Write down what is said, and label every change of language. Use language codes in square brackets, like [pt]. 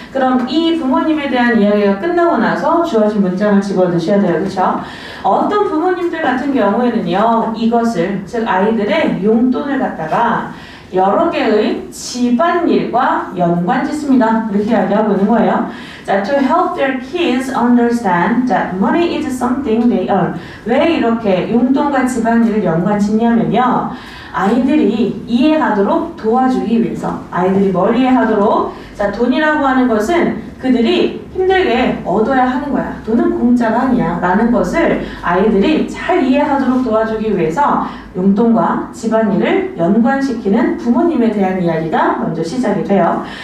[ko] 그럼 이 부모님에 대한 이야기가 끝나고 나서 주어진 문장을 집어넣으셔야 돼요. 그렇죠? 어떤 부모님들 같은 경우에는요, 이것을, 즉 아이들의 용돈을 갖다가 여러 개의 집안일과 연관짓습니다. 이렇게 이야기하고 있는 거예요. [en] 자, to help their kids understand that money is something they earn. [ko] 왜 이렇게 용돈과 집안일을 연관짓냐면요. 아이들이 이해하도록 도와주기 위해서. 아이들이 뭘 이해하도록? 자, 돈이라고 하는 것은 그들이 힘들게 얻어야 하는 거야. 돈은 공짜가 아니야. 라는 것을 아이들이 잘 이해하도록 도와주기 위해서 용돈과 집안일을 연관시키는 부모님에 대한 이야기가 먼저 시작이 돼요.